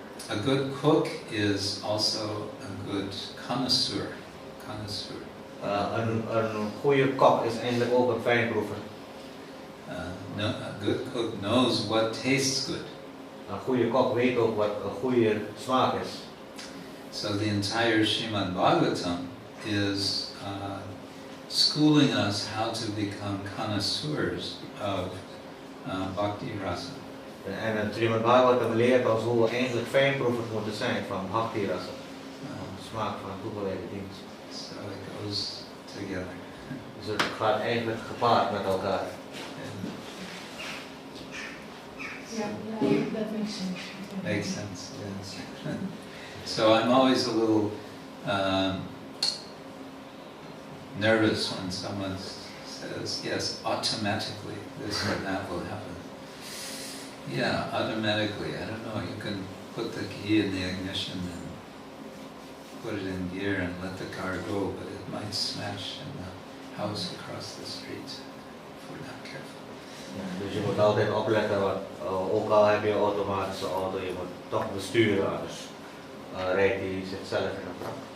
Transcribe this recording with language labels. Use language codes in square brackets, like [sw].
[en] A good cook is also a good connoisseur. [nl] Een goede kok is eigenlijk ook een fijnproever. [en] A good cook knows what tastes good. [nl] Een goede kok weet ook wat een goede smaak is. [en] So the entire Srimad Bhagavatam is schooling us how to become connoisseurs of bhakti rasa. [nl] En het Srimad Bhagavatam leert ons hoe we eigenlijk fijnproevers moeten zijn van bhakti rasa. Smaak van toegewijde dienst. [en] So it goes together. [nl] Dus het gaat eigenlijk gepaard met elkaar. [en] Yeah, that makes sense. Makes sense, yes. So I'm always a little nervous when someone says, yes, automatically this or that will happen. Yeah, automatically. I don't know. You can put the key in the ignition and put it in gear and let the car go, but it might smash in the house across the street if we're not careful. [nl] Ja, dus je moet altijd opletten, want ook al heb je een automatische auto, je moet toch besturen, anders rijdt hij zichzelf in de prak.